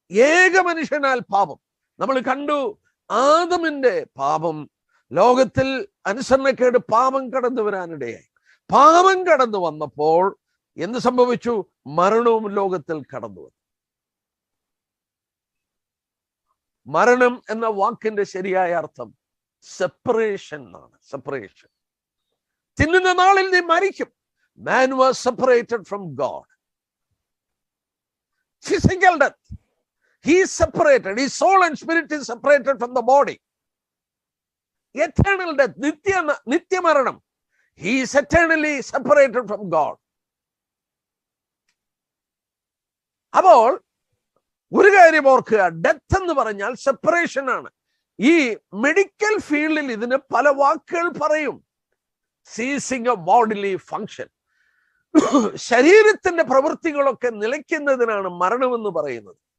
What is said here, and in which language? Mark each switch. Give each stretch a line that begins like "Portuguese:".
Malayalam: ഏക മനുഷ്യനാൽ പാപം. നമ്മൾ കണ്ടു, ആദമിന്റെ പാപം ലോകത്തിൽ അനുസരണക്കേട് പാപം കടന്നു വരാനിടയായി. പാപം കടന്നു വന്നപ്പോൾ എന്ത് സംഭവിച്ചു? മരണവും ലോകത്തിൽ കടന്നു വന്നു. മരണം എന്ന വാക്കിന്റെ ശരിയായ അർത്ഥം സെപ്പറേഷൻ ആണ്. സെപ്പറേഷൻ. തിന്നുന്ന നാളിൽ നീ മരിക്കും.
English: Man was separated from God. Physical death. He is separated. His soul and spirit is separated from the body. Eternal death.
Malayalam: Nitya maranam.
English: He is eternally separated from God.
Malayalam: അപ്പോൾ ഒരു കാര്യം ഓർക്കുക, death എന്ന് പറഞ്ഞാൽ സെപ്പറേഷൻ ആണ്. ഈ medical ഫീൽഡിൽ ഇതിന് പല വാക്കുകൾ പറയും.
English: Ceasing a bodily function.
Malayalam: ശരീരത്തിന്റെ പ്രവൃത്തികളൊക്കെ നിലയ്ക്കുന്നതിനാണ് മരണമെന്ന് പറയുന്നത്.